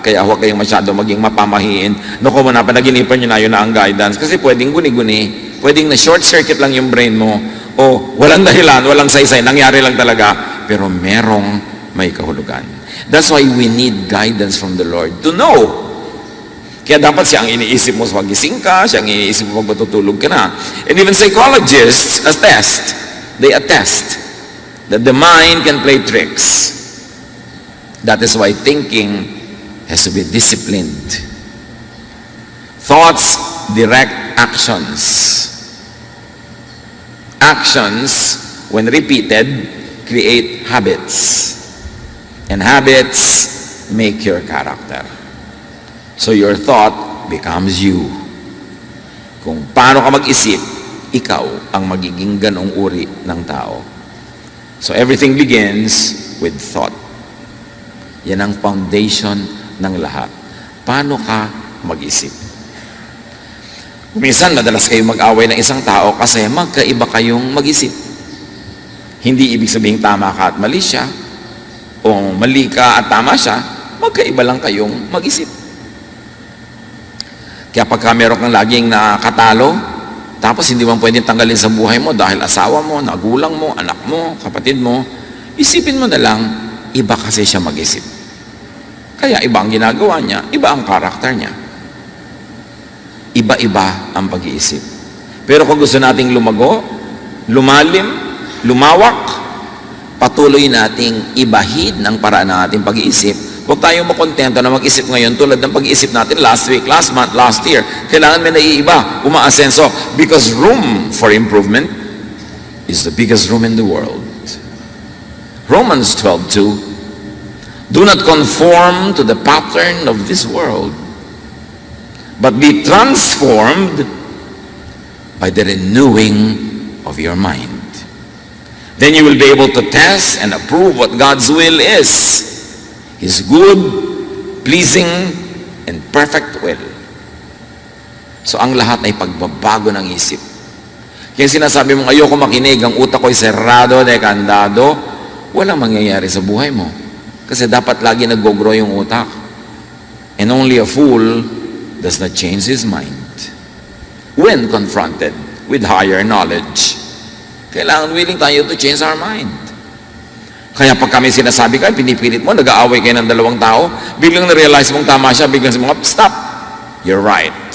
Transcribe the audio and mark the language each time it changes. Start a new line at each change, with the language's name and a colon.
Filipino: Kaya huwag kayong masyado maging mapamahiin. Naku mo na, panaginipan nyo na, yun na ang guidance. Kasi pwedeng guni-guni, pwedeng na short circuit lang yung brain mo, o walang dahilan, walang saysay, nangyari lang talaga, pero merong may kahulugan.
English: That's why we need guidance from the Lord to know.
Filipino: Kaya dapat siya ang iniisip mo sa pagising ka, siya ang iniisip mo pag matutulog ka na.
English: And even psychologists they attest that the mind can play tricks. That is why thinking has to be disciplined. Thoughts direct actions. Actions, when repeated, create habits. And habits make your character. So your thought becomes you.
Filipino: Kung paano ka mag-isip, ikaw ang magiging ganong uri ng tao.
English: So everything begins with thought.
Filipino: Yan ang foundation ng lahat. Paano ka mag-isip? Minsan, madalas kayong mag-away ng isang tao kasi magkaiba kayong mag-isip. Hindi ibig sabihin tama ka at mali siya, o mali ka at tama siya, magkaiba lang kayong mag-isip. Kaya pagka meron kang laging nakatalo, tapos hindi mo pwedeng tanggalin sa buhay mo dahil asawa mo, nagulang mo, anak mo, kapatid mo, isipin mo na lang, iba kasi siya mag-isip. Kaya iba ang ginagawa niya, iba ang karakter niya. Iba-iba ang pag-iisip. Pero kung gusto nating lumago, lumalim, lumawak, patuloy nating ibahid ng paraan ng ating pag-iisip. Huwag tayong makontento na mag-isip ngayon tulad ng pag-iisip natin
English: last week, last month, last year.
Filipino: Kailangan may naiiba, umaasenso.
English: Because room for improvement is the biggest room in the world. Romans 12:2, do not conform to the pattern of this world, but be transformed by the renewing of your mind. Then you will be able to test and approve what God's will is. His good, pleasing, and perfect will.
Filipino: So ang lahat ay pagbabago ng isip. Kaya sinasabi mong ayoko makinig, ang utak ko'y serrado, dekandado, walang mangyayari sa buhay mo. Kasi dapat lagi nag-grow yung utak.
English: And only a fool does not change his mind. When confronted with higher knowledge,
Filipino: kailangan willing tayo
English: to change our mind.
Filipino: Kaya pag kami sinasabi ka, pinipilit mo, nag-aaway kayo ng dalawang tao, biglang na-realize mong tama siya, biglang si mga,
English: stop! You're right.